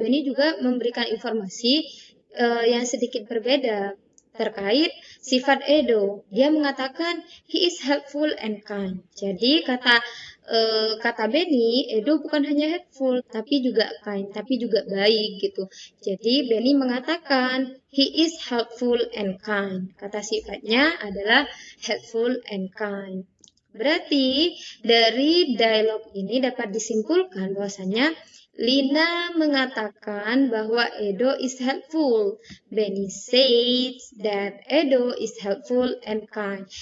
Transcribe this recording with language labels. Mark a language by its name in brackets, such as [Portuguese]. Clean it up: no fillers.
[Indonesian] Benny juga memberikan informasi yang sedikit berbeda terkait sifat Edo. Dia mengatakan [English] he is helpful and kind. [Indonesian] Jadi kata Benny, Edo bukan hanya helpful tapi juga kind, tapi juga baik gitu. Jadi Benny mengatakan [English] he is helpful and kind. [Indonesian] Kata sifatnya adalah [English] helpful and kind. [Indonesian] Berarti dari dialog ini dapat disimpulkan bahwasanya Lina mengatakan bahwa Edo [English] is helpful. Benny says that Edo is helpful and kind.